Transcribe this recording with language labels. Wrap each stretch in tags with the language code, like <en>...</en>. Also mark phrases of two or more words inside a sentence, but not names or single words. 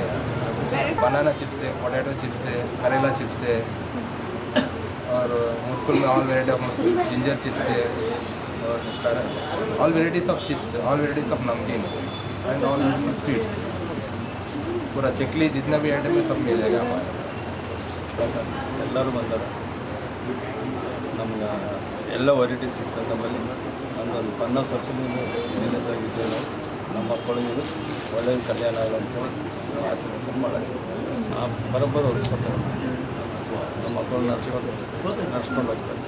<en>banana chips</en> <hi>है,</hi> <en>potato chips</en> <hi>है, करेला चिप्स है और मुरकुल में</hi> <en>all variety of ginger chips</en> <hi>है और</hi> <en>all varieties of chips, all varieties of</en> <hi>नमकीन</hi> <en>and all varieties of sweets.</en> <hi>पूरा चकली जितना भी आइटम है सब मिलेगा हमारे पास.</hi> <kn>ಎಲ್ಲರೂ ಬಂದಾರೆ. ನಮ್ಗೆ ಎಲ್ಲ ವೆರೈಟೀಸ್ ಸಿಗ್ತದೆ ನಮ್ಮಲ್ಲಿ. ನಮ್ಮದೊಂದು 50 ವರ್ಷದಿಂದ ಬಿಸಿನೆಸ್ ಆಗಿದ್ದೇವೆ. ನಮ್ಮ ಮಕ್ಕಳಿಗೆ ಒಳ್ಳೆಯ ಕಲ್ಯಾಣ ಆಗಂತೇಳಿ ಆಶೀರ್ವಚನೆ ಮಾಡತ್ತೀವಿ. ಬರೋಬ್ಬರು ಹೊಲಿಸ್ಕೊತಾರೆ. ನಮ್ಮ ಮಕ್ಕಳು ನಡ್ಸ್ಕೊಂಡು ಹೋಗ್ತಾರೆ.</kn>